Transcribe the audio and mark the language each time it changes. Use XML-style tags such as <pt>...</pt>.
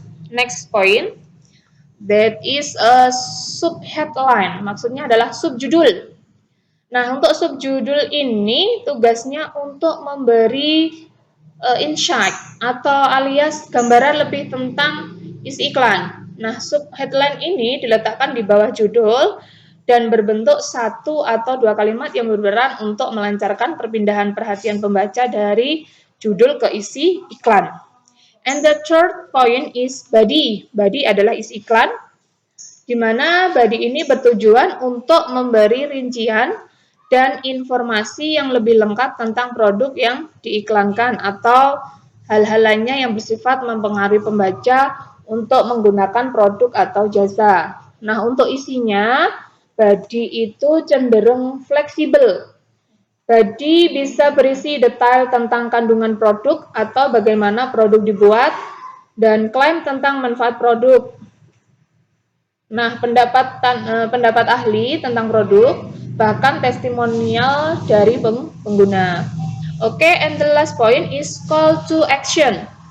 <en>Next point, that is a subheadline.</en> <id>Maksudnya adalah subjudul. Nah, untuk subjudul ini tugasnya untuk memberi insight atau alias gambaran lebih tentang isi iklan. Nah, subheadline ini diletakkan di bawah judul dan berbentuk satu atau dua kalimat yang berperan untuk melancarkan perpindahan perhatian pembaca dari judul ke isi iklan.</id> <en>And the third point is body.</en> <id>Body adalah isi iklan, di mana body ini bertujuan untuk memberi rincian dan informasi yang lebih lengkap tentang produk yang diiklankan atau hal-hal lainnya yang bersifat mempengaruhi pembaca untuk menggunakan produk atau jasa. Nah, untuk isinya, body itu cenderung fleksibel. Body bisa berisi detail tentang kandungan produk atau bagaimana produk dibuat dan klaim tentang manfaat produk. Nah, pendapat ahli tentang produk, bahkan testimonial dari pengguna.</id> <en>Oke, and the last point is call to action.</en>